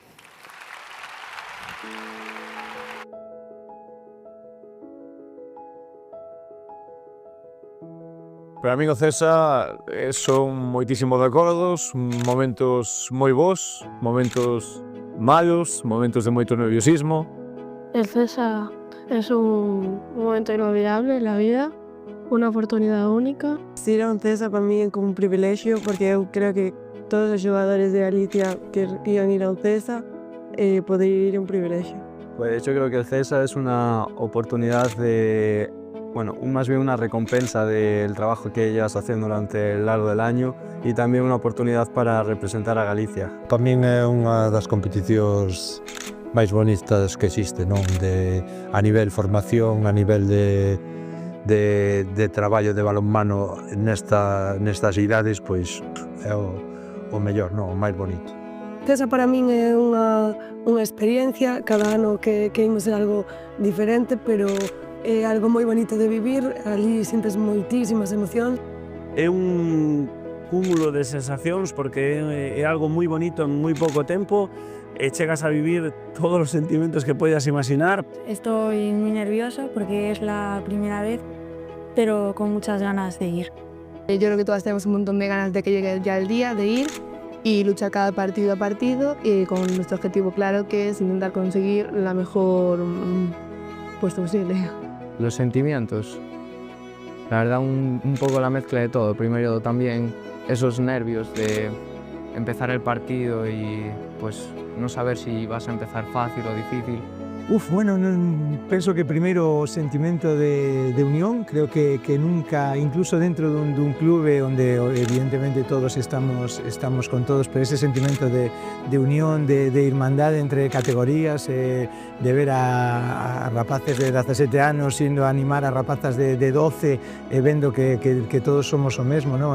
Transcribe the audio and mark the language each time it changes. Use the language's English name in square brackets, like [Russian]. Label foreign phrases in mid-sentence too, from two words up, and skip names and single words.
[Galician] Para min o CESA son moitísimos recordos, momentos moi bons, momentos malos, momentos de moito nerviosismo. [Spanish] El CESA es un momento inolvidable en la vida, una oportunidad única. [Galician] Ir a un CESA para mí é como un privilexio porque eu creo que todos os xogadores de Galicia que iban ir a un CESA poder ir é un privilexio. [Spanish] Pues yo creo que el CESA es una oportunidad de, bueno, más bien una recompensa del trabajo que llevas haciendo durante el largo del año y también una oportunidad para representar a Galicia. [Galician] Tamén é unha das competicións máis bonitas que existe, non? A nivel formación, a nivel de traballo de balonmano nestas idades, pois é o mellor, non? O máis bonito. CESA para min é unha experiencia, cada ano que imos ser algo diferente, pero é algo moi bonito de vivir, ali sintes moitísimas emocións. É un cúmulo de sensacións porque é algo moi bonito en moi pouco tempo e chegas a vivir todos os sentimentos que podas imaginar. [Spanish] Estoy muy nerviosa porque es la primera vez, pero con muchas ganas de ir. Yo creo que todas tenemos un montón de ganas de que llegue ya el día, de ir y luchar cada partido a partido y con nuestro objetivo claro que es intentar conseguir la mejor puesto posible. Los sentimientos, la verdad un poco la mezcla de todo. Primero también esos nervios de empezar el partido y pues no saber si vas a empezar fácil o difícil. [Galician] Bueno, penso que primeiro o sentimento de unión, creo que nunca, incluso dentro dun clube onde evidentemente todos estamos con todos, pero ese sentimento de unión, de irmandade entre categorías, de ver a rapaces de 17 anos indo a animar a rapazas de 12, vendo que todos somos o mesmo, ¿no?